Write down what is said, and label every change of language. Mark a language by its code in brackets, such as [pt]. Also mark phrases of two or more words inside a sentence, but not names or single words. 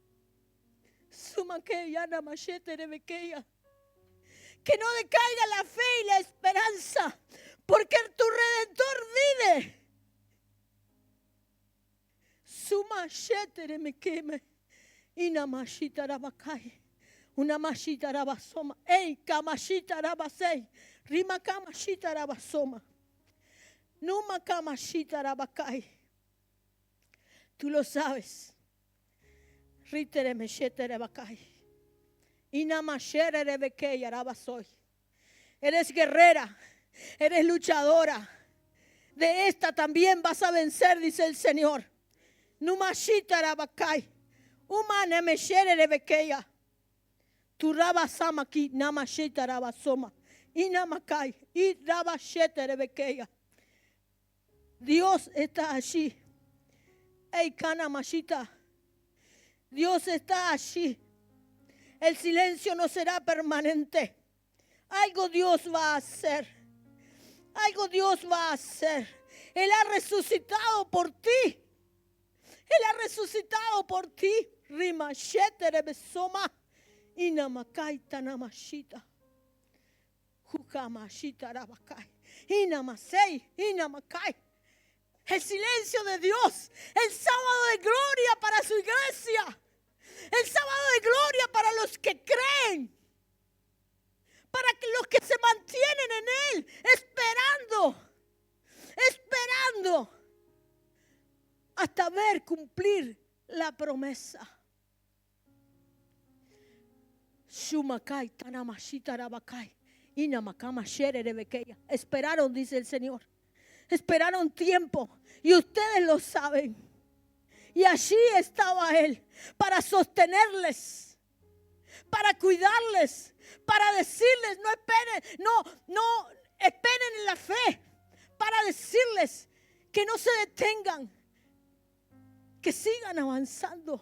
[es] Que no decaiga la fe y la esperanza, porque tu Redentor vive. Una mashita rabasoma, ey, kamashita rabasei, rima kamashita rabasoma, numa kamashita rabakai. Tú lo sabes. Ritere meshete rabakai. Inamashere rebekeya rabasoy. Eres guerrera, eres luchadora. De esta también vas a vencer, dice el Señor. Numashita rabakai. Umane meshere rebekeya. Tu rabasama ki namashita rabasoma. Inamakai. Y rabashete rebekeya. Dios está allí. Ey, kanamashita. Dios está allí. El silencio no será permanente. Algo Dios va a hacer. Algo Dios va a hacer. Él ha resucitado por ti. Él ha resucitado por ti. Rimashete rebesoma. Inamakai tanamashita. Hukamashita rabakai. Inamasei. Inamakai. El silencio de Dios. El sábado de gloria para su iglesia. El sábado de gloria para los que creen. Para que los que se mantienen en Él. Esperando. Hasta ver cumplir la promesa. Shumakai tanamashita rabakai. Inamakama shere rebekeya. Esperaron, dice el Señor. Esperaron tiempo. Y ustedes lo saben. Y allí estaba Él para sostenerles, para cuidarles, para decirles, no esperen en la fe, para decirles que no se detengan, que sigan avanzando.